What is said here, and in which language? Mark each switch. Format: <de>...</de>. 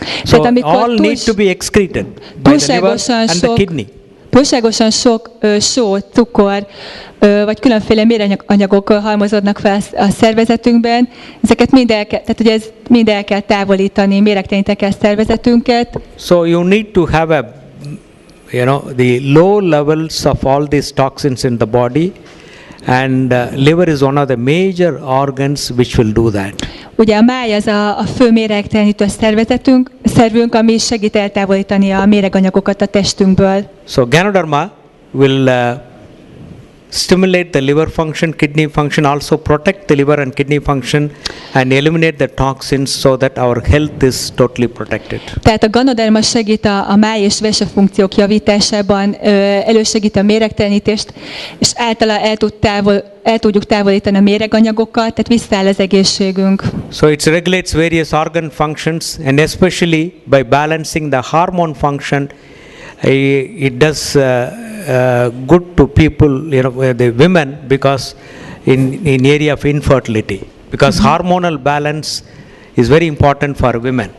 <en>So all need to be excreted by the liver and the kidney.</en> <hu>Túlságosan sok só, cukor, vagy különféle méreganyagok halmozódnak fel a szervezetünkben. Ezeket mind el kell távolítani, méregteleníteni kell szervezetünket.</hu> <en>So you need to have the low levels of all these toxins in the body, and liver is one of the major organs which will do that.</en> <hu>Ugye a máj az a fő méregtelenítő szervünk, ami segít eltávolítani a méreganyagokat a testünkből.</hu> <en>So Ganoderma will stimulate the liver function, kidney function, also protect the liver and kidney function and eliminate the toxins so that our health is totally protected.</en> <hu>Tehát a Ganoderma segít a máj és vese funkciók javításában, elősegít a méregtelenítést, és általa el tudjuk távolítani a méreganyagokat, tehát visszaáll az egészségünk.</hu> <en>So it regulates various organ functions, and especially by balancing the hormone function, it does good to people, the women, because in area of infertility, because hormonal balance is very important for women.</en>